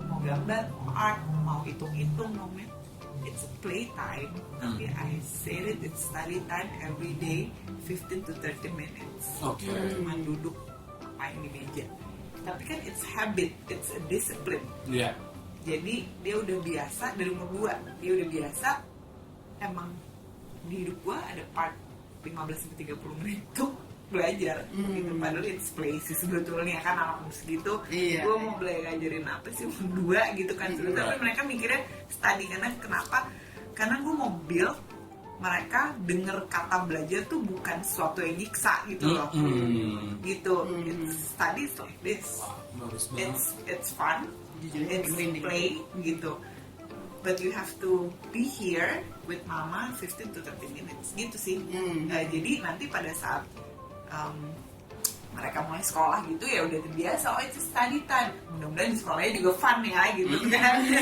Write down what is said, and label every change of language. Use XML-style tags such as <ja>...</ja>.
<id>Mau gambar, mau art, mau hitung-hitung, mau math.</id> <en>It's play time.</en> <id>Tapi</id> <en>I said it's study time every day, 15 to 30 minutes. Okay.</en> <id>Cuma duduk main di meja. Tapi kan</id> <en>it's habit, it's a discipline.</en> <id>Iya. Jadi dia udah biasa dari umur 2, dia udah biasa. Emang di hidup gua ada part 15-30 menit tuh belajar gitu. Padahal</id> <en>it's play</en> <id>sih sebetulnya kan, anak umur segitu. Iya. Gua mau belajarin apa sih umur 2 gitu kan. Tapi mereka mikirnya study, karena kenapa? Karena gua mau build mereka denger kata belajar tuh bukan sesuatu yang nyiksa gitu loh. Gitu.</id> <en>It's studies like this.</en> <id>Bagus banget.</id> <en>It's fun. It's play</en> <id>gitu.</id> <en>But you have to be here with mama 15 to 30 minutes</en> <id>gitu sih. Jadi nanti pada saat mereka mulai sekolah gitu ya udah terbiasa, oh itu</id> <en>study time.</en> <id>Mudah-mudahan di sekolahnya juga fun ya gitu kan.</id>